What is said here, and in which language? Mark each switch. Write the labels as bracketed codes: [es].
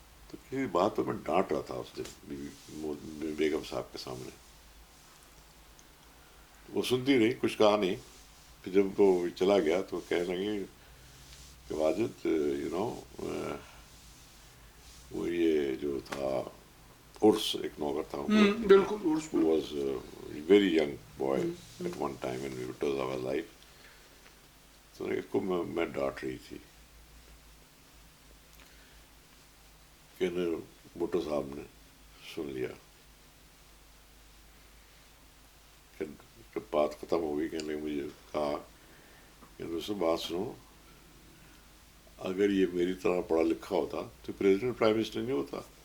[ur] تو کسی بات پہ میں ڈانٹ رہا تھا اس دن بیگم صاحب کے سامنے, وہ سنتی رہی, کچھ کہا نہیں. پھر جب وہ چلا گیا تو کہنے لگی کہ واجد [en] you know, [ur] وہ یہ جو تھا عرس, ایک نوکر تھا, بالکل, [en] Was very young boy at one time when it was our life. [ur] تو اس کو میں ڈانٹ رہی تھی کہ بھٹو صاحب نے سن لیا کہ جب بات ختم ہو گئی کہنے مجھے کہا کہ اس سے بات سنو، اگر یہ میری طرح پڑھا لکھا ہوتا تو پریزیڈنٹ پرائم منسٹر نہیں ہوتا.